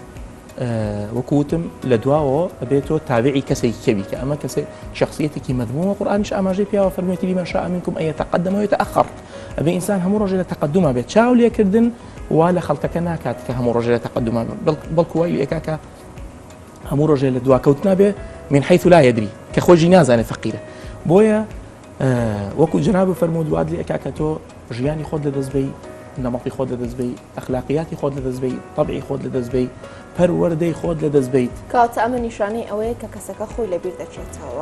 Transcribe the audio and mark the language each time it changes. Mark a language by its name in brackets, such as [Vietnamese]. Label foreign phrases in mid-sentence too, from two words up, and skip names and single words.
[Central Kurdish] وەکوتم لە دواوە ئەبێتۆ تابعی کەسێکی کەوی کە ئەمە کەسێک شخصیەتێکی مەذمومە قورئانیش ئاماژەی پیاوە فەرموویەتی [Arabic] لیمەن شاء منکم ئەن یتقدم ويتأخر [Central Kurdish] ئەبێ ئینسان هەموو ڕۆژێ لە تەقدمە بێت چاو لێکردن وا لە خەڵکەکە ناکات کە هەموو ڕۆژێ لە تەقدمە بەڵکو وای لێکا کە هەموو ڕۆژێ لە دواکەوتنا بێ [Arabic] من حيث لا يدري [Central Kurdish] کە خۆشی نازانێت فەقیرە بۆیە وەکو جناب فەرموود دوات لێکا کە تۆ ژیانی خۆت لەدەستبەی نەمەڵی خۆت لەدەستبەی ئەخلاقیاتی خۆت لەدەستبەی طبعی خۆت لەدەستبەی پەروەردەی خۆت لەدەستبەیت کاتە ئەمە نیشانەی ئەوەیە کە کەسەکە خۆی لەبیر دەچێتەوە